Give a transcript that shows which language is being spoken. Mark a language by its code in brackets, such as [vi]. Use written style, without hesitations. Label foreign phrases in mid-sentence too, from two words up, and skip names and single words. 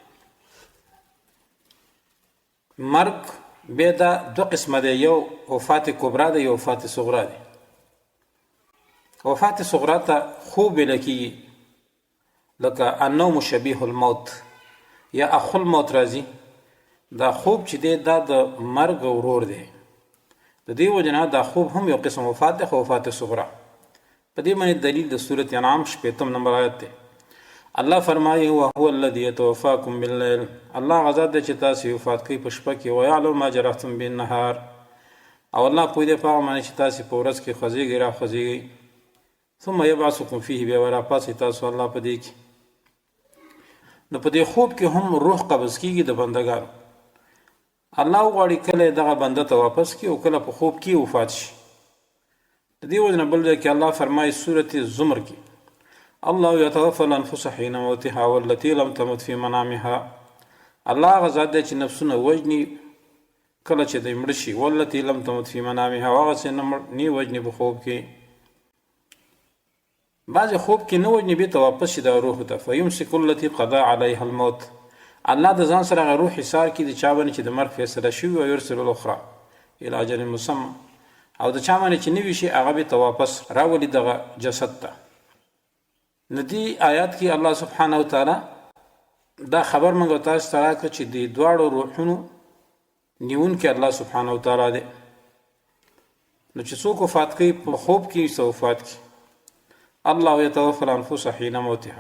[ps] مرګ بیا دا دو قسمه دی یو وفات کبرا دی یو وفات صغرا دی وفات صغرا ته خوب ویل کېږي لکه [ar] النوم شبیه الموت [ps] یا [ar] اخو الموت [ps] راځي دا خوب چې دی دا د مرګ ورور دی د دې وجه نه دا خوب هم یو قسم وفات دی خو وفات صغرا په دې باندې دلیل د سورة انعام 85 نمبر آیت دی الله فرمایي [ar] وهو الذي يتوفاكم بالليل [ps] الله غزا دی چې تاسو وفات کوي په شپه کې [ar] ويعلم ما جرحتم بالنهار [ps] او الله پوه دی په هغه باندې چې تاسو په ورځ کې خوځېږئ را خوځېږئ [ar] ثم يبعثكم فيه [ps] بیا راپاسي تاسو الله په دې کې نو په دې خوب کې هم روح قبض کېږي د بندګانو الله غواړي کله دغه بنده ته واپس کړي او کله په خوب کې وفات شي د دې وجه نه بل ځای کې الله فرمایي سورة الزمر کې [ar] الله يتوفى الانفس حين موتها والتي لم تمت في منامها [ps] الله غزا دی چې نفسونه وجني کله چې د مړ شي [ar] والتي لم تمت في منامها [ps] هغه چې نه وجني په خوب کې بعضې خوب کې نه وجني بېرته واپس شي دا روح ته. [ar] فیمسک التي قضا علیها الموت، [ps] الله د ځان سره هغه روح حصار کړي د چا باندې چې د مرګ فیصله شوي وي. [ar] ویرسل الاخرى الى اجل مسمى، [ps] او د چا باندې چې نه وي شي هغه بېرته واپس راولي دغه جسد ته. نو دې آیات کې الله [ar] سبحانه وتعالی [ps] دا خبر موږ تاسو ته راکړه چې د دواړو روحونو نیونکی الله [ar] سبحانه وتعالی [ps] دی. نو چې څوک وفات کوي په خوب کې څه وفات کوي، [ar] الله یتوفى الانفس حین موتها.